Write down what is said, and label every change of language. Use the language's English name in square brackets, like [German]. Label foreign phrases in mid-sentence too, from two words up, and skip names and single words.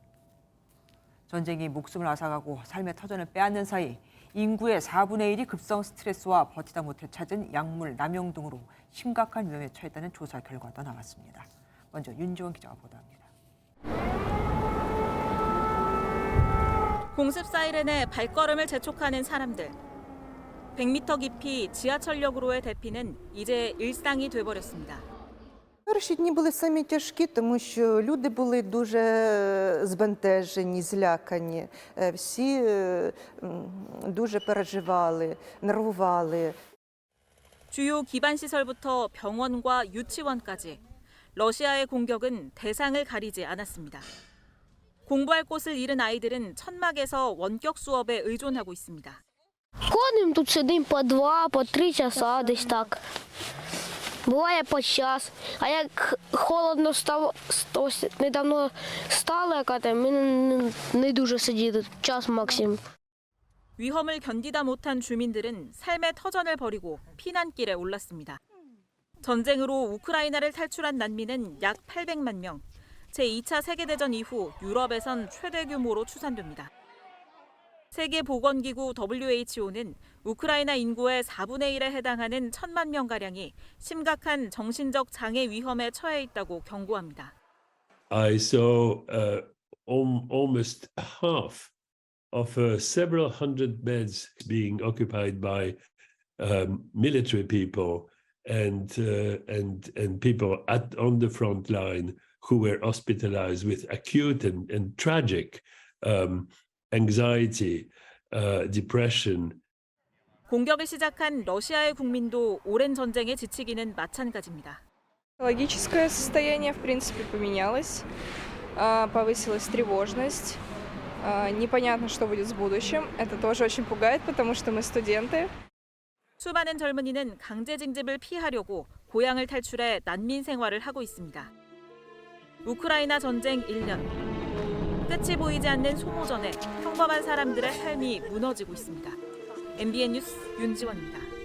[Korean] 전쟁이 목숨을 앗아가고 삶의 터전을 빼앗는 사이 인구의 4분의 1이 급성 스트레스와 버티다 못해 찾은 약물 남용 등으로 심각한 위험에 처했다는 조사 결과도 나왔습니다. 먼저 윤지원 기자가 보도합니다. 공습 사이렌에 발걸음을 재촉하는 사람들. 100m 깊이 지하철역으로의 대피는 이제 일상이 돼버렸습니다. [Ukrainian] Перші дні були самі тяжкі, тому що люди були дуже збентежені, злякані. Всі дуже переживали, нервували. [Korean] 주요 기반 시설부터 병원과 유치원까지 러시아의 공격은 대상을 가리지 않았습니다. 공부할 곳을 잃은 아이들은 천막에서 원격 수업에 의존하고 있습니다. [Ukrainian] Ходимо тут сидимо по 2, по 3 часа десь так. Буває по час. А як холодно стало, недавно стало, ми не дуже сиділи, час максимум. [Korean] 위험을 견디다 못한 주민들은 삶의 터전을 버리고 피난길에 올랐습니다. 전쟁으로 우크라이나를 탈출한 난민은 약 800만 명. 제2차 세계대전 이후 유럽에선 최대 규모로 추산됩니다. 세계보건기구 WHO는 우크라이나 인구의 4분의 1에 해당하는 1,000만 명가량이 심각한 정신적 장애 위험에 처해 있다고 경고합니다. [English] I saw almost half of several hundred beds being occupied by military people and people on the front line who were hospitalized with acute and tragic anxiety, depression. [Korean] 공격을 시작한 러시아의 국민도 오랜 전쟁에 지치기는 마찬가지입니다. [Russian] Психологическое состояние, в принципе, поменялось, повысилась тревожность, непонятно, что будет с будущим. Это тоже очень пугает, потому что мы студенты. [Korean] 수많은 젊은이는 강제 징집을 피하려고 고향을 탈출해 난민 생활을 하고 있습니다. 우크라이나 전쟁 1년. 끝이 보이지 않는 소모전에 평범한 사람들의 삶이 무너지고 있습니다. MBN 뉴스 윤지원입니다.